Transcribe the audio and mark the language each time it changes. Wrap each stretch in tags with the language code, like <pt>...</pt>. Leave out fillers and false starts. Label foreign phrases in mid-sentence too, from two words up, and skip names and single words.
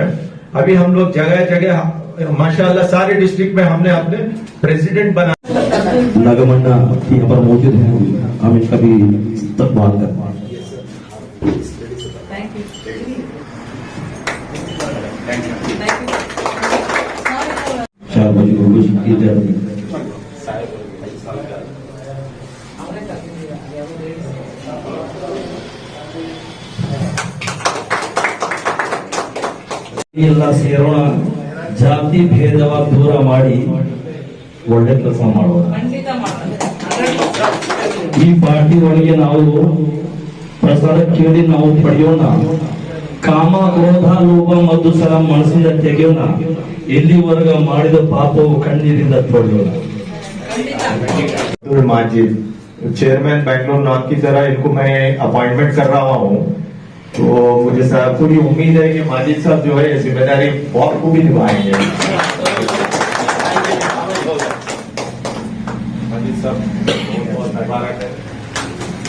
<hi>अभी हम लोग जगह जगह माशाल्लाह सारे डिस्ट्रिक्ट में हमने अपने प्रेसिडेंट बना। नगमन्ना यहाँ पर मौजूद है, हम इनका भी इस्तकबाल करते हैं। चार बजे को कुछ की जाती है।</hi> <kn>ಎಲ್ಲ ಸೇರೋಣ, ಜಾತಿ ಭೇದವ ದೂರ ಮಾಡಿ ಒಳ್ಳೆ ಕೆಲಸ ಮಾಡೋಣ. ಈ ಪಾರ್ಟಿ ಒಳಗೆ ನಾವು ಪ್ರಸಾದ ಕೇಳಿ ನಾವು ಪಡೆಯೋಣ. ಕಾಮ ಕ್ರೋಧ ಲೋಭ ಮಧುಸರ ಮನಸ್ಸಿಂದ ತೆಗೆಯೋಣ. ಎಲ್ಲಿವರೆಗ ಮಾಡಿದ ಪಾಪವು ಕಣ್ಣೀರಿಂದ ತೊಳೆಯೋಣ.</kn> <hi>माजिद चेयरमैन बैंगलोर नॉर्थ की तरह इनको मैं अपॉइंटमेंट कर रहा हूँ। तो मुझे पूरी उम्मीद है कि माजिद साहब जो है ये जिम्मेदारी बहुत खूबी निभाएंगे। माजिद साहब बहुत मुबारक है।</hi>